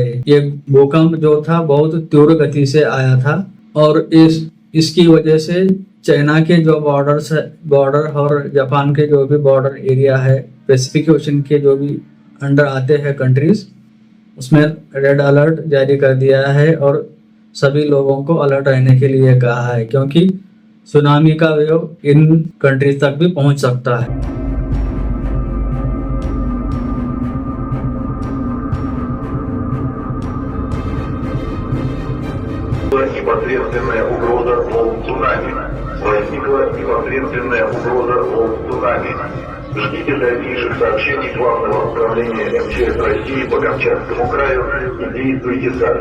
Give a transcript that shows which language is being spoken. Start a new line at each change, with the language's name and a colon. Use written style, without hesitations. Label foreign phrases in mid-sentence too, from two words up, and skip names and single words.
Hindi: ये भूकंप जो था बहुत तीव्र गति से आया था, और इसकी वजह से चाइना के जो बॉर्डर और जापान के जो भी
English: border area
Hindi: है, पैसिफिक ओशन के जो भी अंडर आते हैं कंट्रीज, उसमें
English: red alert
Hindi: जारी कर दिया है और सभी लोगों को अलर्ट रहने के लिए कहा है, क्योंकि सुनामी का वेव
English: in countries
Hindi: तक भी पहुंच सकता है।
Russian: Непосредственная угроза волн цунами. Возникла непосредственная угроза волн цунами. Ждите дальнейших сообщений Главного управления МЧС России по Камчатскому краю и действуйте сами.